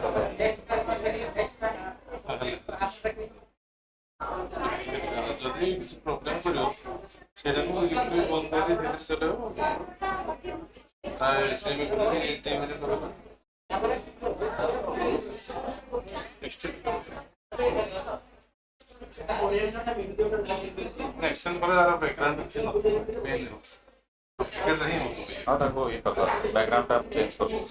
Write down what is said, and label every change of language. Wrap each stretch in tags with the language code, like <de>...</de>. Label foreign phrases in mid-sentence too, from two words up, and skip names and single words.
<or>ଯଦି କିଛି ପ୍ରୋବ୍ଲେମ୍ ପଡ଼ିବ ସେଇଟାକୁ ୟୁଟ୍ୟୁବ ବନ୍ଦ କରିଦେଇ ଭିତରେ ଚଲେଇବ ତା HDMI କରିବ ଏକ୍ସଟେଣ୍ଡ ପରେ ତାର ବ୍ୟାକଗ୍ରାଉଣ୍ଡ କିଛି ନଥିବ ମେନ୍ ହେଉଛି ଟିକେଟରେ ହିଁ ହେଉଥିବ।</or> <hi>हाँ तक वो ये पता बैकग्राउंड आप चेंज कर</hi>